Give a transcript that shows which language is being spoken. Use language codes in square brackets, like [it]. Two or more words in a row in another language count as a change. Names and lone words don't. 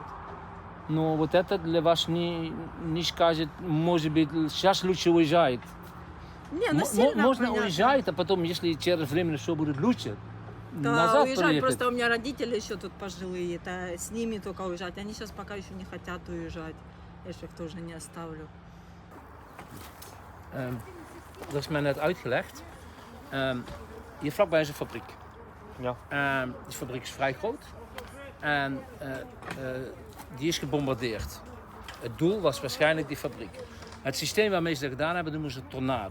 [ru] Но вот это для вас не скажет, может быть, сейчас лучше уезжает. Не, ну сильно Можно понятно. уезжать, а потом, если через время все будет лучше, Да, назад уезжать. приехать. Просто у меня родители еще тут пожилые, это с ними только уезжать. Они сейчас пока еще не хотят уезжать. Я же их тоже не оставлю. [nl] Dat is mij net uitgelegd. Hier vlakbij is een fabriek. Ja. Die fabriek is vrij groot. En die is gebombardeerd. Het doel was waarschijnlijk die fabriek. Het systeem waarmee ze dat gedaan hebben, noemen ze tornado.